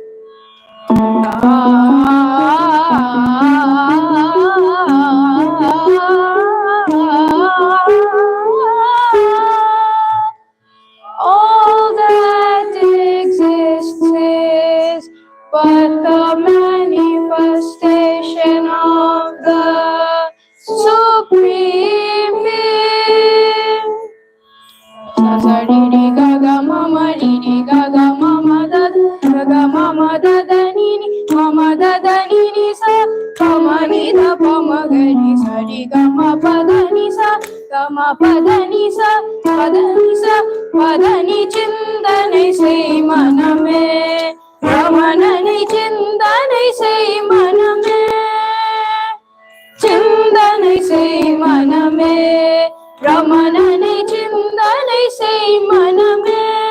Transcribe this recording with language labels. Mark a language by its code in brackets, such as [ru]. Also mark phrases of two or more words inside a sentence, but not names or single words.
[en] All that exists is but the manifestation of the Supreme Being. Sa di di ga ga mama di di ga ga mama da ga mama da da ni ni mama da da ni ni sa mama ni da pa ma ga ni sa di ga ma pa da ni sa ga ma pa da ni sa pa da ni sa pa da ni [ta] சிந்தனை செய் மனமே ராமனனி சிந்தனை செய் மனமே சிந்தனை செய் மனமே ராமனனி சிந்தனை செய் மனமே